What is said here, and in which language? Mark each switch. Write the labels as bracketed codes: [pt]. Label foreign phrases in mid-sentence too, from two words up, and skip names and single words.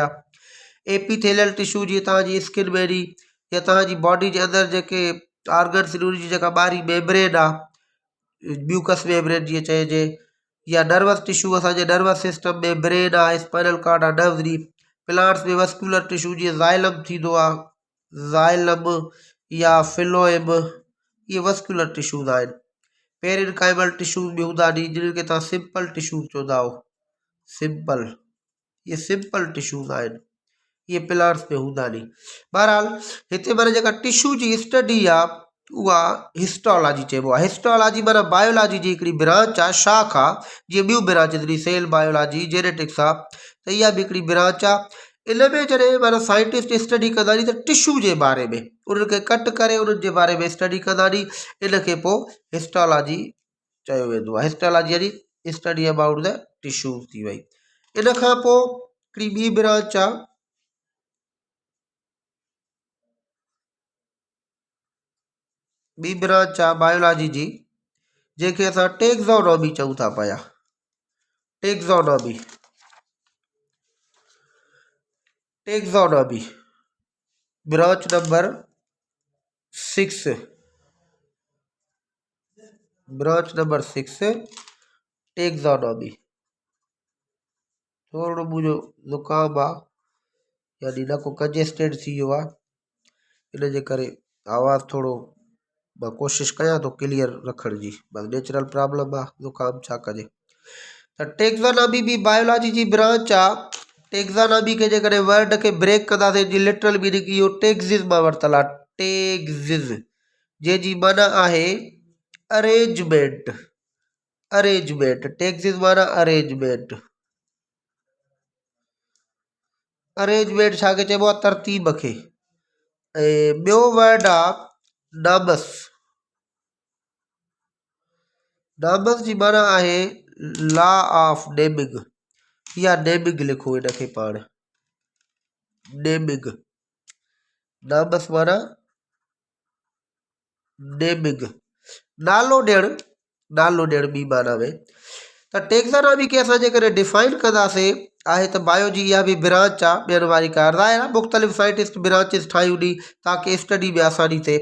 [en] epithelial tissue [sd] जीअं तव्हांजी स्किन में नी, या तव्हांजी बॉडी जे अंदरि जेके ऑर्गन्स नी उनजी जेका ॿाहिरी मेम्ब्रेन आहे, [en] mucous membrane [sd] जीअं चइजे, या [en] nervous tissue [sd] असांजे [en] nervous system [sd] में ब्रेन आहे, [en] spinal cord [sd] आहे, नर्व्स नी। प्लांट्स में [en] vascular tissue [sd] जीअं ज़ाइलम थींदो आहे, ज़ाइलम या फिलोएम, ये [en] vascular tissues [sd] आहिनि। [en] parenchymal tissues [sd] भी हूंदा नी जिन्हनि खे तव्हां [en] simple tissues [sd] चवंदा हो, सिंपल, ये [en] simple tissues [sd] आहिनि, ये प्लांट्स में हूंदा नी। बहरहाल हिते माना जेका टिश्यू जी स्टडी आहे उहा हिस्टोलॉजी चइबो आहे। हिस्टोलॉजी माना बायोलॉजी जी हिकिड़ी ब्रांच आहे, शाख आहे, जीअं ॿियूं ब्रांचिस नी, [en] cell biology, [sd] जेनेटिक्स आहे, त इहा बि हिकिड़ी ब्रांच आहे। इन में जॾहिं माना [en] scientist study [sd] कंदा नी त टिश्यू जे बारे में, उन्हनि खे कट करे उन्हनि जे बारे में स्टडी कंदा नी, इन खे पोइ हिस्टोलॉजी चयो वेंदो आहे। हिस्टोलॉजी यानी [en] study about the tissues [sd] थी वई। इन खां पोइ हिकिड़ी ॿी ब्रांच आहे, ॿी ब्रांच आहे बायोलॉजी जी, जंहिंखे असां टेक्सोनॉमी चऊं था पिया। [en] Taxonomy, taxonomy branch number 6, branch number 6 taxonomy. [sd] थोरो मुंहिंजो ज़ुकाम आहे, यानी नको कंजेस्टेड थी वियो आहे, इन जे करे आवाज़ थोरो मां कोशिशि कयां थो क्लियर रखण जी, बस [en] natural problem [sd] आहे, ज़ुकाम छा कजे। त टेक्सोनॉमी भी बायोलॉजी जी ब्रांच आहे। टेक्सोनॉमी के जेकॾहिं वर्ड के ब्रेक कंदासीं, जी [en] literal meaning [sd] इहो टेक्सिस मां वरितल आहे। टेक्सिस जंहिंजी माना आहे अरेंजमेंट, अरेंजमेंट, टेक्सिस माना अरेंजमेंट। अरेंजमेंट छा खे चइबो आहे, तरतीब खे। ऐं ॿियो वर्ड आहे नामस। नामस जी माना आहे [en] law of naming, [sd] या नेमिंग लिखो इनखे पाण, नेमिंग। नामस माना नेमिंग, नालो ॾियणु, नालो ॾियणु ॿी माना में। त टेक्सोनॉमी खे असां जेकॾहिं डिफाइन कंदासीं आहे त बायो जी इहा बि ब्रांच आहे, ॿियनि वारी कार आहे ना, मुख़्तलिफ़ [en] scientist branches [sd] ठाहियूं नी ताकी स्टडी में आसानी थिए।